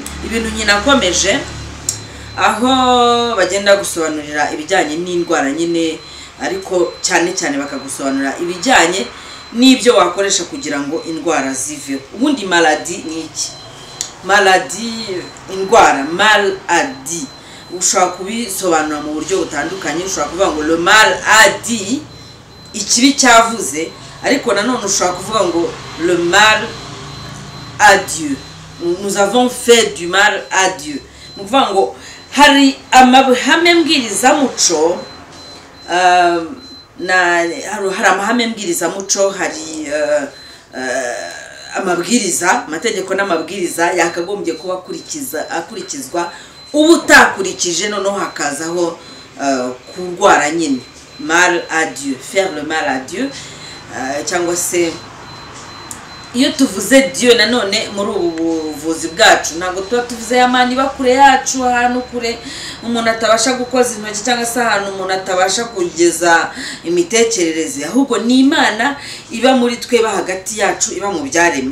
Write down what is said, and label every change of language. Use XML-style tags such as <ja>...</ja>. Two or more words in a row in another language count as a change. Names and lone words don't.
<rw>Ibintu nyine nakomeje aho bagenda gusobanurira ibijyanye n'indwara nyine, ariko cyane cyane bakagusobanurira ibijyanye n'ibyo wakoresha kugira ngo indwara ziveho. Ubundi maladie ni iki? Maladie, indwara, maladie ushobora kubisobanura mu buryo butandukanye. Ushobora kuvuga ngo</rw> <fr>le mal a dit,</fr> <rw>ikibi cyavuze, ariko nanone ushobora kuvuga ngo</rw> <fr>le mal à Dieu, nous avons fait du mal à Dieu.</fr> <rw>Ni ukuvuga ngo hari amahame mbwirizamuco, hari amahame mbwirizamuco, hari amabwiriza, amategeko n'amabwiriza yakagombye kuba akurikizwa, ubu utakurikije noneho hakazaho kurwara nyine.</rw> <fr>Mal à Dieu, faire le mal à Dieu,</fr> <rw>cyangwa se iyo tuvuze Dieu nanone muri ubu buvuzi bwacu ntabwo tuba tuvuze yamani bakure yacu ahantu kure umuntu atabasha gukoza intoki, cyangwa se ahantu umuntu atabasha kugeza imitekerereze, ahubwo ni Imana iba muri twe, ba hagati yacu, iba mu byaremwe.</rw>